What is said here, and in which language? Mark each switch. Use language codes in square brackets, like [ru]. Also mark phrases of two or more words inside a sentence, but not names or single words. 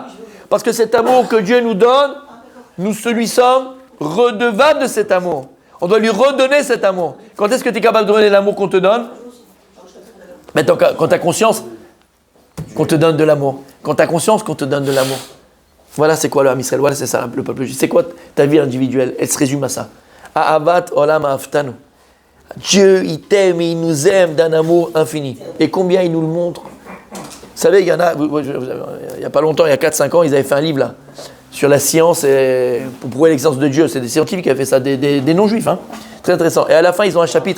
[fr] Parce que cet amour que Dieu nous donne, nous lui sommes redevables de cet amour. On doit lui redonner cet amour. Quand est-ce que tu es capable de donner l'amour qu'on te donne? Maintenant, quand tu as conscience qu'on te donne de l'amour. Quand tu as conscience qu'on te donne de l'amour. Voilà c'est quoi le Ham Israël. Voilà c'est ça le peuple juif. C'est quoi ta vie individuelle? Elle se résume à ça. [he] אהבת עולם אהבתנו. [fr] Dieu, il t'aime et il nous aime d'un amour infini. Et combien il nous le montre? Vous savez, il y en a, il n'y a pas longtemps, il y a 4-5 ans, ils avaient fait un livre là, sur la science et pour prouver l'existence de Dieu. C'est des scientifiques qui avaient fait ça, des non-juifs. Hein. Très intéressant. Et à la fin, ils ont un chapitre.